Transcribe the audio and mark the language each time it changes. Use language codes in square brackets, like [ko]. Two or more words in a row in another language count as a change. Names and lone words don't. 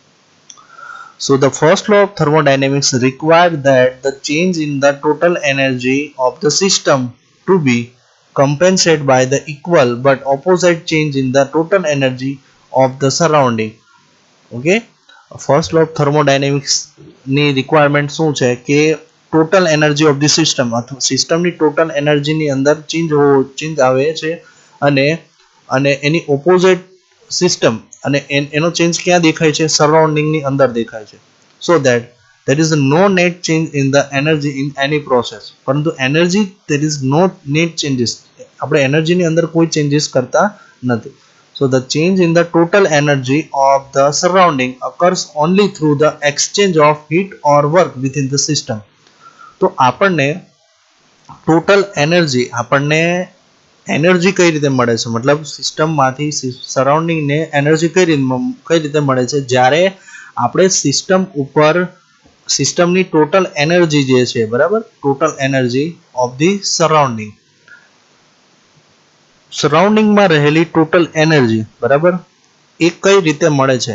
[en] So the first law of thermodynamics requires that the change in the total energy of the system to be compensated by the equal but opposite change in the total energy of the surrounding. [gu] Okay, [en] first law of thermodynamics [gu] ની requirement શું છે કે [en] total energy of the system [gu] અથવા સિસ્ટમની ટોટલ એનર્જીની અંદર ચેન્જ આવે છે અને અને એની ઓપોઝિટ સિસ્ટમ અને એનો ચેન્જ ક્યાં દેખાય છે? સરાઉન્ડિંગની અંદર દેખાય છે. [en] so that there is no net change in the energy in any process. પરંતુ એનર્જી there is no net changes. [gu] આપણે એનર્જીની અંદર કોઈ ચેન્જીસ કરતા નથી. [en] So the change in the total energy of the surrounding occurs only through the exchange of heat or work within the system. [gu] તો આપણને [en] total energy [gu] કઈ રીતે મળે છે? મતલબ સિસ્ટમમાંથી સરાઉન્ડિંગને એનર્જી કઈ રીતે મળે છે? જ્યારે આપણે સિસ્ટમ ઉપર સિસ્ટમની [en] total energy [gu] જે છે, બરાબર, [en] total energy of the [gu] સરાઉન્ડિંગમાં રહેલી [en] total energy, [gu] બરાબર, એ કઈ રીતે મળે છે?